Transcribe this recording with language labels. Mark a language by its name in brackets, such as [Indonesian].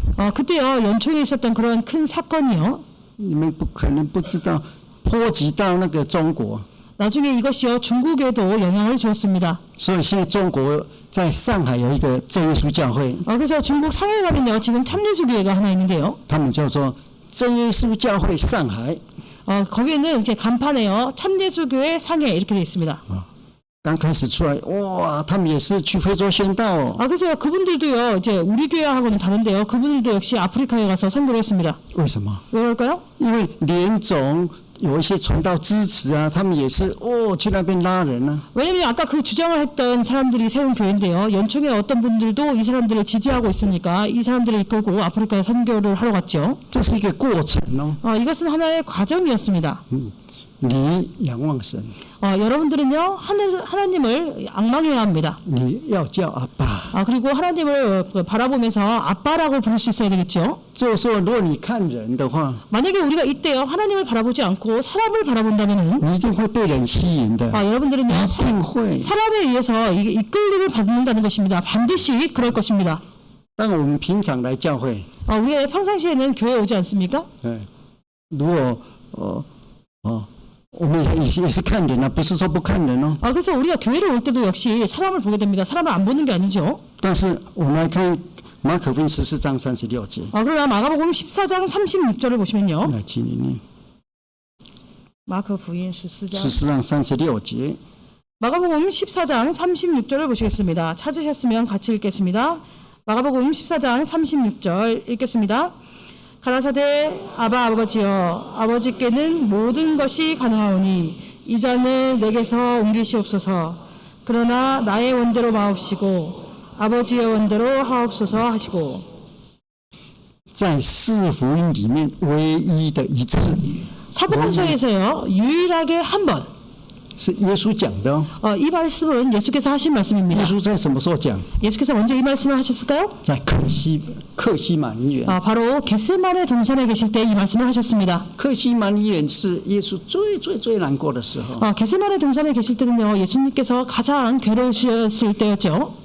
[Korean] 그때요 연초에 있었던 그런 큰 사건이요. [Chinese] 你们可能不知道，波及到那个中国。 [Korean] 나중에 이것이요 중국에도 영향을 주었습니다. [Chinese] 所以现在中国在上海有一个真耶稣教会， [Korean] 그래서 중국 상해 가면요 지금 참예수교회가 하나 있는데요. [Chinese] 他们叫做真耶稣教会上海。 [Korean] 거기에는 이렇게 간판에요 참예수교회 상해 이렇게 되어 있습니다. [Chinese] 刚开始出来，哇，他们也是去非洲宣道哦。 [Korean] 그래서 그분들도요 이제 우리 교회하고는 다른데요. 그분들도 역시 아프리카에 가서 선교를 했습니다. [Chinese] 为什么？ [Korean] 왜 그럴까요? [Chinese] 因为联总有一些传道支持啊，他们也是去那边拉人啊。 [Korean] 왜냐면 아까 그 주장을 했던 사람들이 세운 교회인데요. 연총에 어떤 분들도 이 사람들을 지지하고 있으니까 이 사람들을 이끌고 아프리카에 선교를 하러 갔죠. [Chinese] 这是一个过程哦。 [Korean] 이것은 하나의 과정이었습니다. [Chinese] 你仰望神， [Korean] 여러분들은요 하나님을 악망해야 합니다. [Chinese] 你要叫阿爸。 [Korean] 그리고 하나님을 바라보면서 아빠라고 부를 수 있어야 되겠죠. [Chinese] 就是说，如果你看人的话， [Korean] 만약에 우리가 이때요 하나님을 바라보지 않고 사람을 바라본다면은 [Chinese] 你一定会被人吸引的， [Korean] 여러분들은요 [Chinese] 一定会。 [Korean] 사람에 의해서 이끌림을 받는다는 것입니다. 반드시 그럴 것입니다. [Chinese] 当我们平常来教会， [Korean] 우리가 평상시에는 교회 오지 않습니까? [Chinese] 如果我们也是看人啊，不是说不看人哦。 [Korean] 그래서 우리가 교회를 올 때도 역시 사람을 보게 됩니다. 사람을 안 보는 게 아니죠. [Chinese] 但是我们来看马可福音14章36节。 [Korean] 그러나 마가복음 14장 36절을 보시면요. [Chinese] 来，请你念。 [Korean] 마가복음 14장 14장 36节。 마가복음 14장 36절을 보시겠습니다. 찾으셨으면 같이 읽겠습니다. 마가복음 14장 36절 읽겠습니다. 가라사대 아바 아버지여 아버지께는 모든 것이 가능하오니 이 잔을 내게서 옮기시옵소서. 그러나 나의 원대로 마옵시고 아버지의 원대로 하옵소서 하시고. [Chinese] 在四福音里面唯一的一次， [Korean] 사복음서에서요 유일하게 한 번. [Chinese] 是耶稣讲的哦。 [Korean] 이 말씀은 예수께서 하신 말씀입니다. [Chinese] 耶稣在什么时候讲？ [Korean] 예수께서 언제 이 말씀을 하셨을까요? [Chinese] 在克西马尼园。 [Korean] 바로 겟세마네 동산에 계실 때 이 말씀을 하셨습니다. [Chinese] 克西马尼园是耶稣最难过的时候。 [Korean] 겟세마네 동산에 계실 때는요 예수님께서 가장 괴로우셨을 때였죠.